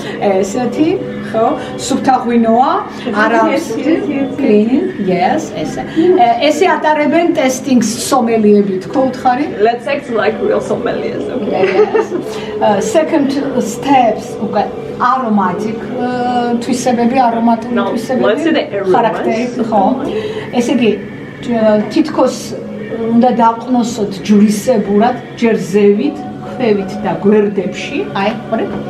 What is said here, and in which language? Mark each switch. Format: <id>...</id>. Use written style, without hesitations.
<ka>ესეთი, ხო? სუფთა ღვინოა, არა clean. Yes, ესე. ესე ატარებენ ტესტინგს სომელიები, თქო უთხარი?</ka> <en>Let's act like real sommeliers, okay? Yes. Second steps,</en> <ka>უკვე aromatic თვისებები, aromatული თვისებები.</ka> <en>Let's see the aromas.</en> <ka>ხარაქტერი, ხო? ესე იგი თითქოს უნდა დავყნოსოთ ჯვრისებურად, ჯერ ზევით, ქვევით და გვერდებში, აი, ხორე?</ka>